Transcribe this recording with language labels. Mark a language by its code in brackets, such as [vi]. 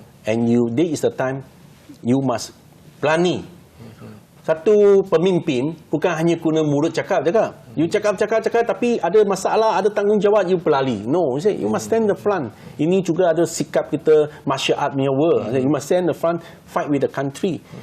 [en] And this is the time you must [ms] berani. Satu pemimpin bukan hanya guna mulut cakap. You cakap tapi ada masalah, ada tanggungjawab, you berlari. [en] No, you must stand the front. [ms] Ini juga ada sikap kita martial art punya world. [en] You must stand the front, fight with the country.